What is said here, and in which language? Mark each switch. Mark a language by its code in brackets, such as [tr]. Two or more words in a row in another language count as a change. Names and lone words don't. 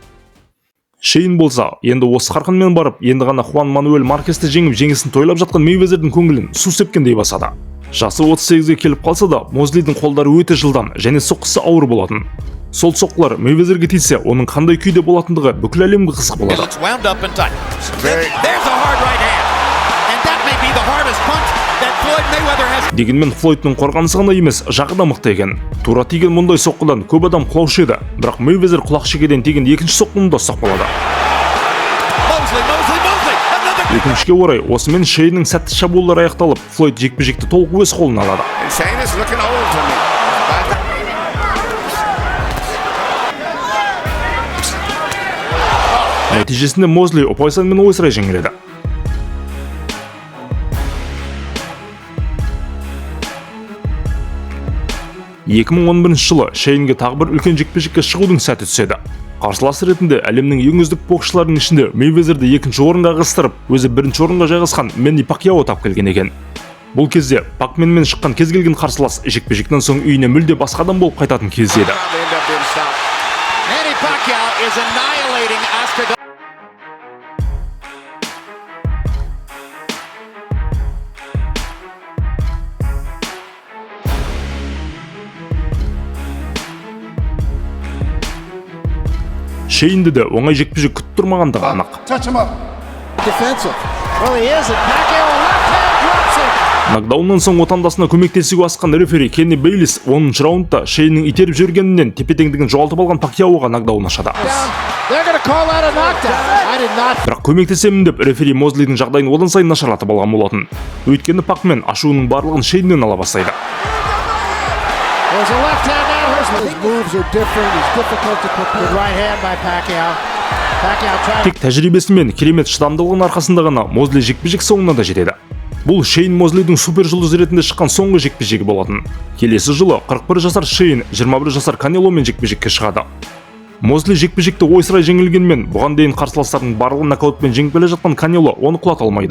[kk] Шейн болса, енді осы қарқынмен барып, енді ғана Хуан Мануэль Маркесті жеңіп, жеңісін тойлап жатқан Мейвезердің көңілін су сепкендей басады. Жасы 38-ге келіп қалса да, Мозлидің қолдары өте жылдам және соққысы ауыр болатын. Сол соққылар Мейвезерге тисе, оның қандай күйде болатындығы бүкіл әлемге қызық болады. [en] It's wound up and tight. There's a hard right hand. And that may be the hardest punch that Floyd Mayweather has. [kk] Дегенмен Флойдтың қорғанысы ғана емес, жағы да мықты екен. Тура тиген мұндай соққыдан көп адам құлаушы еді, бірақ Мейвезер құлақ шекеден тиген екінші соққыны да ұстап қалады. Өкінішке орай, осымен Шейннің сәтті шабуылдары аяқталып, Флойд жекпе-жекті толық өз қолына алады. [en] Shane is looking old to me. [kk] Нәтижесінде Мозли ұпай санымен ойсырай жеңіледі. жылы Шейнге тағы бір үлкен жекпе-жекке шығудың сәті түседі. Қарсыласы ретінде әлемнің ең үздік боксшыларының ішінде Мейвезерді екінші орынға ығыстырып, өзі бірінші орынға жайғасқан Мэнни Пакьяо тап келген екен. Бұл кезде Пакменмен шыққан кез келген қарсылас жекпе-жектен соң үйіне мүлде басқа адам болып қайтатын кезі еді. [en] Manny Pacquiao is annihilating Oscar. [kk] Шейнді де оңай жекпе-жек күтіп тұрмағандығы анық. [en] Defensive. Well, he is. Pacquiao left hand drops it. [kk] Нокдауннан соң отандасына көмектесуге асқан рефери Кенни Бейлис 10-шы раундта Шейннің итеріп жүргенінен тепе-теңдігін жоғалтып алған Пакьяоға нокдаун ашады. [en] They're going to call that a knockdown. I did not. [kk] Бірақ көмектесемін деп рефери Мозлидің жағдайын одан сайын нашарлатып алған болатын. Өйткені Пакмен ашуының барлығын Шейннен ала бастайды. [en] There's a left hand now. His moves are different. It's difficult to put the right hand by Pacquiao. Pacquiao trying. [kk] Тек тәжірибесі мен керемет шыдамдылығының арқасында ғана Мозли жекпе-жек соңына да жетеді. Бұл Шейн Мозлидің супер жұлдыз ретінде шыққан соңғы жекпе-жегі болатын. Келесі жылы 41 жасар Шейн 21 жасар Канеломен жекпе-жекке шығады. Мозли жекпе-жекті ойсырай жеңілгенмен, бұған дейін қарсыластардың барлығын нокаутпен жеңіп келе жатқан Канело оны құлата алмайды.